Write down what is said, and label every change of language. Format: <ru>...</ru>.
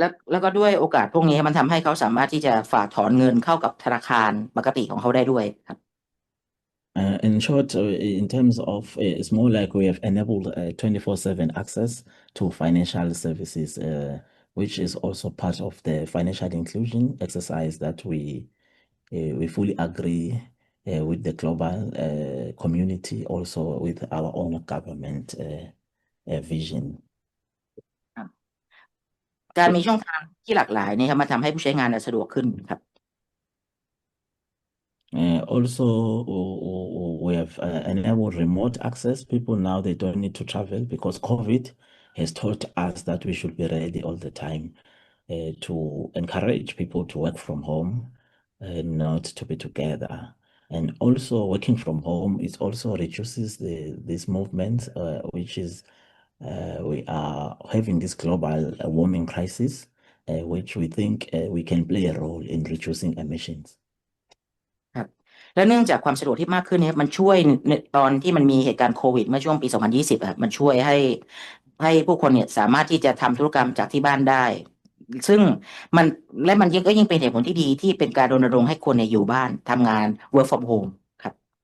<th>แล้วก็ด้วยโอกาสพวกนี้มันทำให้เขาสามารถที่จะฝากถอนเงินเข้ากับธนาคารปกติของเขาได้ด้วยครับ</th> <en>In short, in terms of, it's more like we have enabled 24/7 access to financial services, which is also part of the financial inclusion exercise that we fully agree with the global community, also with our own government vision.</en> <th>การมีช่องทางที่หลากหลายนี่ครับมันทำให้ผู้ใช้งานสะดวกขึ้นครับ</th> <en>Also, we have enabled remote access. People now, they don't need to travel because COVID has taught us that we should be ready all the time to encourage people to work from home, not to be together. And also working from home, it also reduces these movements, which is we are having this global warming crisis, which we think we can play a role in reducing emissions.</en> <th>ครับและเนื่องจากความสะดวกที่มากขึ้นเนี่ยมันช่วยในตอนที่มันมีเหตุการณ์โควิดเมื่อช่วงปี 2020อะมันช่วยให้ผู้คนเนี่ยสามารถที่จะทำธุรกรรมจากที่บ้านได้ ซึ่งมันมันก็ยิ่งเป็นเหตุผลที่ดีที่เป็นการรณรงค์ให้คนเนี่ยอยู่บ้านทำงาน</th> <en>work from home</en> <th>ครับ</th>